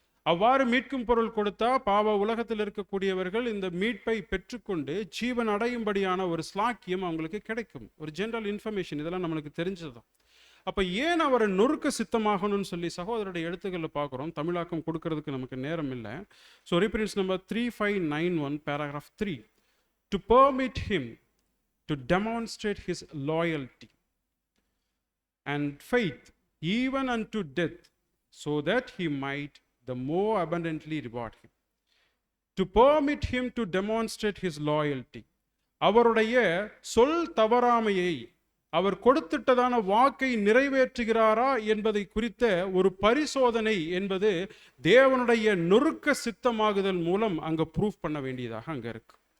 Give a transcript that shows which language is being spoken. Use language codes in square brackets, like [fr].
[ta] அவ்வாறு மீட்கும் பொருள் கொடுத்தா பாவ உலகத்தில் இருக்கக்கூடியவர்கள் இந்த மீட்பை பெற்றுக்கொண்டு ஜீவன் அடையும்படியான ஒரு ஸ்லாக்கியம் அவங்களுக்கு கிடைக்கும். ஒரு ஜெனரல் இன்ஃபர்மேஷன், இதெல்லாம் நம்மளுக்கு தெரிஞ்சதுதான். அப்போ ஏன் அவரை நொறுக்க சித்தமாகணும்னு சொல்லி சகோதரருடைய எழுத்துக்களில் பார்க்குறோம். தமிழாக்கம் கொடுக்கறதுக்கு நமக்கு நேரம் இல்லை. [en] So reference number 3591 paragraph 3, to permit him to demonstrate his loyalty and faith even unto death, so that he might the more abundantly reward him. To permit him to demonstrate his loyalty, [ta] அவருடைய சொல் தவறாமையை அவர் கொடுத்திட்டதான வாக்கை நிறைவேற்றுகிறாரா என்பதை குறித்த ஒரு பரிசோதனை என்பது தேவனுடைய நொறுக்க சித்தமாகுதல் மூலம் அங்க ப்ரூஃப் பண்ண வேண்டியதாக அங்க இருக்கு.